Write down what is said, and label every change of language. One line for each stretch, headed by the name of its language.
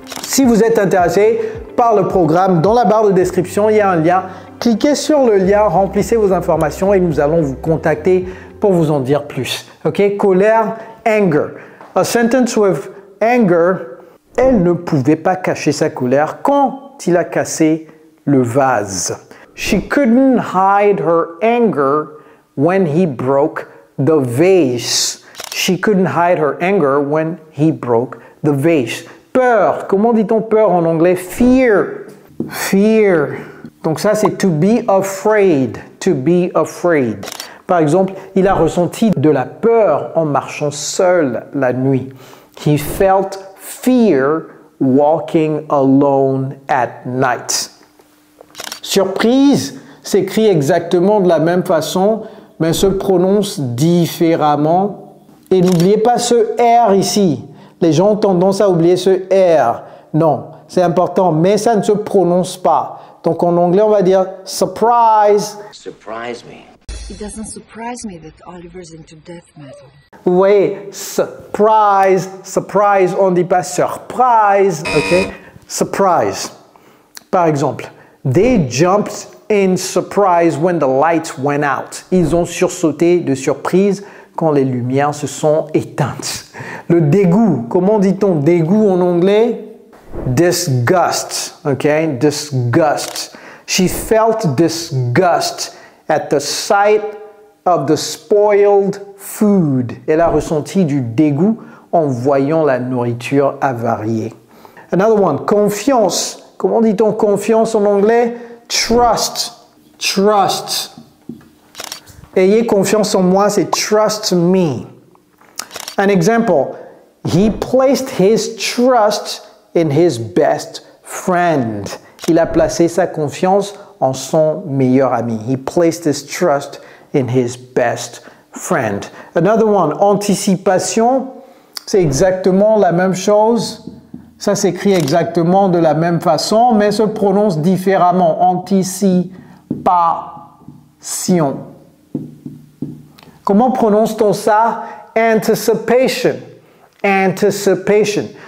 French: Si vous êtes intéressé par le programme, dans la barre de description, il y a un lien. Cliquez sur le lien, remplissez vos informations et nous allons vous contacter pour vous en dire plus. Ok?
English: Colère, anger. A sentence with anger.
French: Elle ne pouvait pas cacher sa colère quand il a cassé le vase.
English: She couldn't hide her anger when he broke the vase. She couldn't hide her anger when he broke the vase.
French: Peur. Comment dit-on peur en anglais?
English: Fear. Fear.
French: Donc ça, c'est
English: to be afraid. To be afraid.
French: Par exemple, il a ressenti de la peur en marchant seul la nuit.
English: He felt fear walking alone at night.
French: Surprise s'écrit exactement de la même façon, mais se prononce différemment. Et n'oubliez pas ce R ici. Les gens ont tendance à oublier ce R. Non, c'est important, mais ça ne se prononce pas. Donc en anglais, on va dire surprise.
English: Surprise me. It doesn't surprise me that Oliver's into death metal. Vous voyez, surprise, surprise, on ne dit pas surprise, ok? Surprise.
French: Par exemple,
English: they jumped in surprise when the lights went out.
French: Ils ont sursauté de surprise quand les lumières se sont éteintes. Le dégoût, comment dit-on dégoût en anglais?
English: Disgust, ok? Disgust. She felt disgust at the sight of the spoiled food.
French: Elle a ressenti du dégoût en voyant la nourriture avariée.
English: Another one,
French: confiance. Comment dit-on confiance en anglais?
English: Trust. Trust.
French: Ayez confiance en moi, c'est
English: trust me. An example, he placed his trust in his best friend.
French: Il a placé sa confiance en son meilleur ami.
English: He placed his trust in his best friend. Another one,
French: anticipation, c'est exactement la même chose. Ça s'écrit exactement de la même façon, mais se prononce différemment.
English: Anticipation.
French: Comment prononce-t-on ça? Anticipation. Anticipation.